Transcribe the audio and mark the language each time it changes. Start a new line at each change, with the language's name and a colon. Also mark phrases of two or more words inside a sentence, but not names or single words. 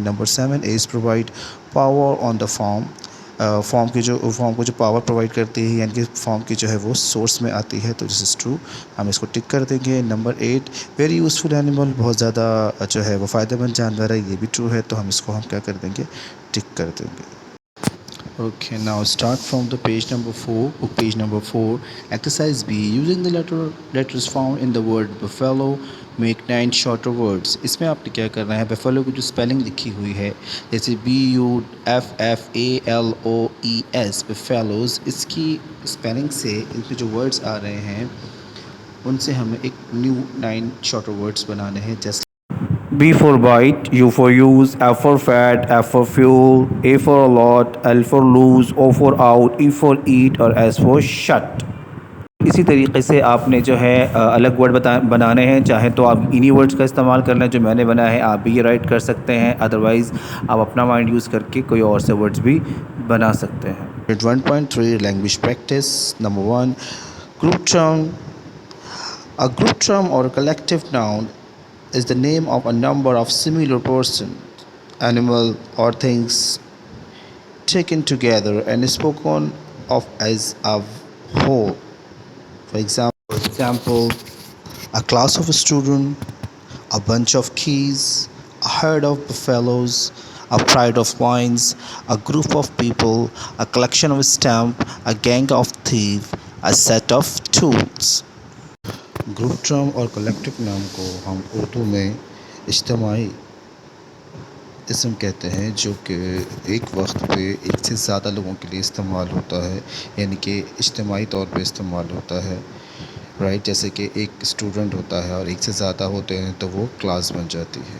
English: Number 7 is provide power on the form.
Hindi: फॉर्म को जो पावर प्रोवाइड करती है, यानी कि फॉर्म की जो है वो सोर्स में आती है, तो
English: this is true,
Hindi: हम इसको टिक कर देंगे.
English: Number 8 very useful animal.
Hindi: बहुत ज़्यादा जो है वो फ़ायदेमंद जानवर है, ये भी ट्रू है, तो हम इसको हम क्या कर देंगे, टिक कर देंगे.
English: Okay, now start from the page number 4. Page number 4, exercise B. Using the letters found in the word buffalo, make 9 shorter words.
Hindi: इसमें आपने क्या करना है, buffalo की जो स्पेलिंग लिखी हुई है, जैसे BUFFALOES buffaloes, इसकी स्पेलिंग से इनके जो वर्ड्स आ रहे हैं उनसे हमें एक न्यू 9
English: shorter words
Hindi: बनाने हैं. जैसे
English: B for bite, U for use, F for fat, F for fuel, A for a lot, L for lose, O for out, E for eat और S for shut.
Hindi: इसी तरीके से आपने जो है अलग वर्ड बनाने हैं. चाहे तो आप इन्हीं वर्ड्स का इस्तेमाल कर लें जो मैंने बनाया है, आप भी ये राइट कर सकते हैं. अदरवाइज़ आप अपना
English: mind use
Hindi: करके कोई और से वर्ड्स भी बना सकते हैं.
English: 1.3 language practice. Number 1, group term. A group term or a collective noun is the name of a number of similar persons, animal or things taken together and spoken of as a whole. For example, a class of students, a bunch of keys, a herd of buffaloes, a pride of wines, a group of people, a collection of stamps, a gang of thieves, a set of tools. group term
Hindi: और कलेक्टिव नाम को हम उर्दू में इज्तिमाई इसम कहते हैं, जो कि एक वक्त पे एक से ज़्यादा लोगों के लिए इस्तेमाल होता है, यानी कि इज्तिमाई तौर पे इस्तेमाल होता है. राइट, जैसे कि एक स्टूडेंट होता है और एक से ज़्यादा होते हैं तो वो क्लास बन जाती है.